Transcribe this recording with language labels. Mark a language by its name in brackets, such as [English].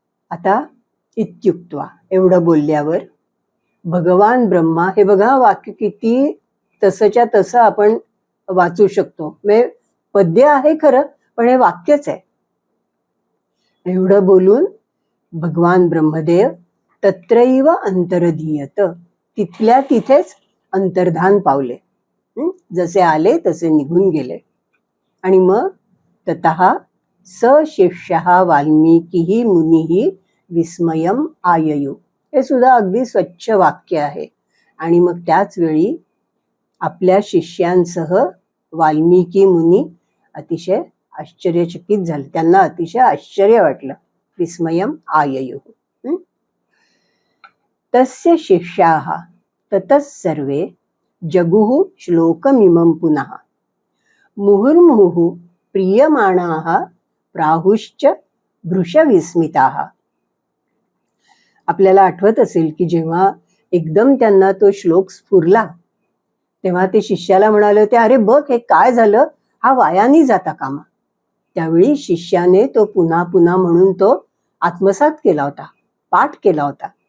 [Marathi] आता इत्युक्त्वा एवढं बोलल्यावर भगवान ब्रह्मा, हे बघा वाक्य किती तसंच्या तसं आपण वाचू शकतो. म्हणजे पद्य आहे खरं, पण हे वाक्यच आहे. एवढं बोलून भगवान ब्रह्मदेव [Sanskrit] तत्रैव अंतरधीयत, [Marathi] तिथल्या तिथेच अंतर्धान पावले. जसे आले तसे निघून गेले. आणि मग [Sanskrit] ततः स शिष्यः वाल्मीकी मुनिः विस्मयम आययु. [Marathi] हे सुद्धा अगदी स्वच्छ वाक्य आहे. आणि मग त्याच वेळी आपल्या शिष्यांसह वाल्मीकी मुनी अतिशय आश्चर्यचकित झाले. त्यांना अतिशय आश्चर्य वाटलं. [Sanskrit] विस्मयम आययु. तस्य शिष्याः ततः सर्वे जगुः श्लोकमिमं पुनः मुहुर्मुहुः प्रीयमाणाः प्राहुश्च भृशविस्मिताः. [Marathi] आपल्याला आठवत असेल की जेव्हा एकदम त्यांना तो श्लोक स्फुरला तेव्हा ते शिष्याला म्हणाले होते, अरे बघ हे काय झालं, हा वायानी जाता कामा. त्यावेळी शिष्याने तो पुन्हा पुन्हा म्हणून तो आत्मसात केला होता, पाठ केला होता.